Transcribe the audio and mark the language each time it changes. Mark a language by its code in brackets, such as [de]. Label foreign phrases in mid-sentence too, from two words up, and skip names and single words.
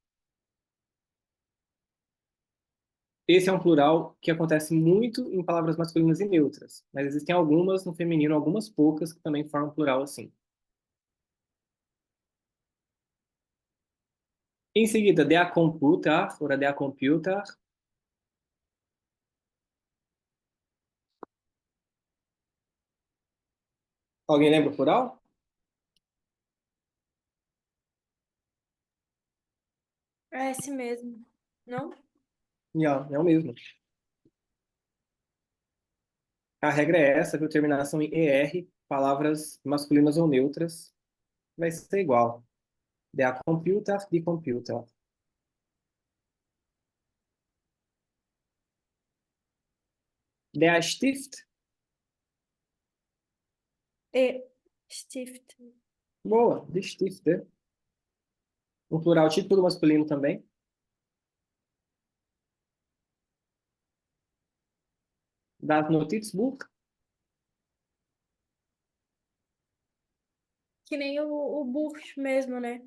[pt] Esse é um plural que acontece muito em palavras masculinas e neutras, mas existem algumas no feminino, algumas poucas que também formam plural assim. Em seguida, [de] der Computer oder der Computer. [pt] Alguém lembra o plural? É esse mesmo. Não? Não, é o mesmo. A regra é essa, viu? Terminação em ER, palavras masculinas ou neutras, vai ser igual. [de] Der Computer, die Computer. Der Stift. E. Stift. Boa, die Stifte. [pt] Um plural típico do masculino também. [de] Das Notizbuch. [pt] Que nem o Bush mesmo, né?